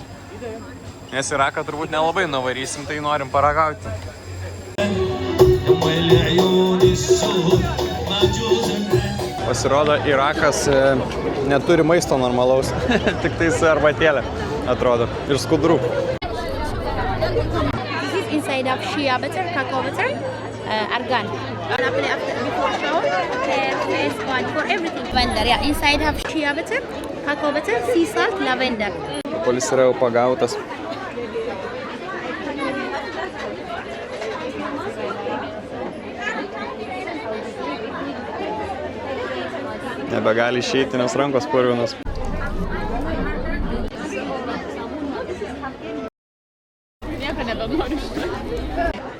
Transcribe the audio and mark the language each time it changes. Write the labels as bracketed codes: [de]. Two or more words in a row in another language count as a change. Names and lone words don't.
[lt] Nes Iraką turbūt nelabai nuvarysim, tai norim paragauti. Pasirodo, Irakas neturi maisto normalaus, tik tai arbatėlė, atrodo, ir skudrų. [en] This is inside of shea butter, cacao butter, argan. Before shower, face one for everything. Lavender, yeah. Inside have shea butter, cacao butter, sea salt, lavender. [lt] Polis yra jau pagautas. Nebegali išeiti, nes rankos purvinos. Nieko nebenoriu šitą.